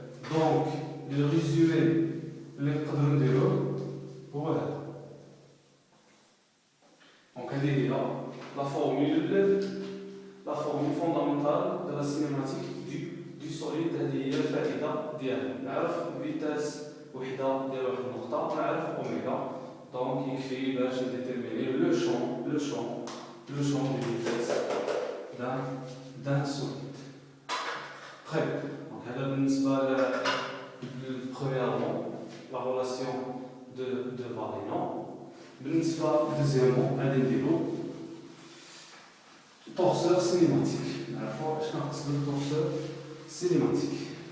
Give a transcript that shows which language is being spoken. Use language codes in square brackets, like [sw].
[fr] Donc, le résumé, les cadres de l'eau, voilà. Donc, elle est là, la formule fondamentale de la cinématique du solide, elle est [ar] الفائدة ديالها. نعرف vitesse وحدة ديال واحد النقطة ونعرف أوميغا. [fr] Donc, [ar] يكفي باش نديتيرميني [fr] le champ de vitesse d'un solide. Très bien. Donc, [ar] هذا بالنسبة [fr] premièrement la relation de Varignon. [ar] بالنسبة deuxièmement غادي نديرو torseur cinématique. نعرفو اش كنقصد بالtorseur cinématique.